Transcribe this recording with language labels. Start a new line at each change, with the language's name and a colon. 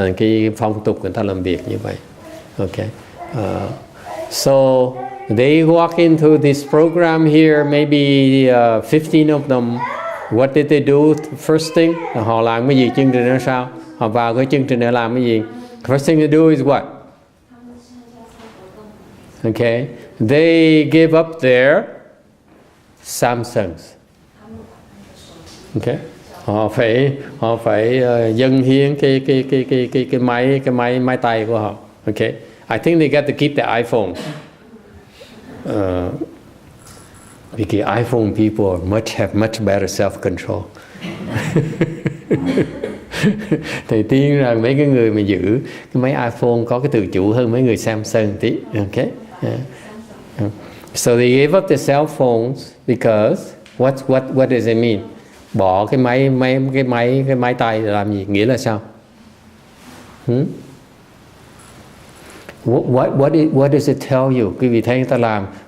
Vietnamese: Nên cái phong tục người ta làm việc như vậy.
English: Okay. So they walk into this program here, maybe 15 of them. What did they do first thing?
Vietnamese: Họ làm cái gì chương trình đó sao? Họ vào cái chương trình để làm cái gì?
English: First thing they do is what? Okay. They give up their Samsungs. Okay.
Vietnamese: Họ phải dâng hiến cái máy tay của họ.
English: Okay. I think they got to keep the iPhone. Because iPhone people have much better self-control.
Vietnamese: Thầy tin rằng mấy cái người mà giữ cái máy iPhone có cái tự chủ hơn mấy người Samsung tí.
English: Okay. So they gave up the cell phones because what does it mean?
Vietnamese: Bỏ cái máy tay để làm gì? Nghĩa là sao?
English: What does it tell you?
Vietnamese: Quý vị thấy người ta làm.